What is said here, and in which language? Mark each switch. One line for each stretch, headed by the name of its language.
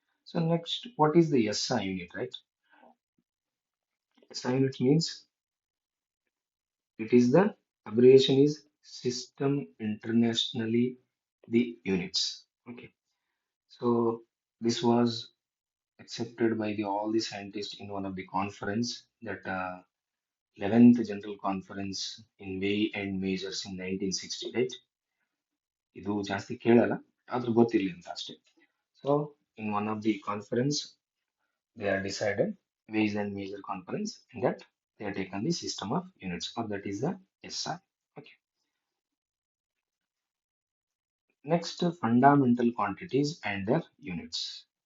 English: So next, what is the SI unit, right? SI unit means it is the abbreviation is System Internationally the Units. Okay. So this was accepted by the all the scientists in one of the conference that 11th General Conference in Weigh and Measures in 1960, right?
Kannada: ಇದು ಜಾಸ್ತಿ ಕೇಳಲ್ಲ ಆದ್ರೂ ಗೊತ್ತಿರ್ಲಿ ಅಂತ ಅಷ್ಟೇ.
English: So in one of the conference, they are decided ways and measure conference in that they are taken the system of units or that is the SI. Okay. Next, fundamental quantities and their units.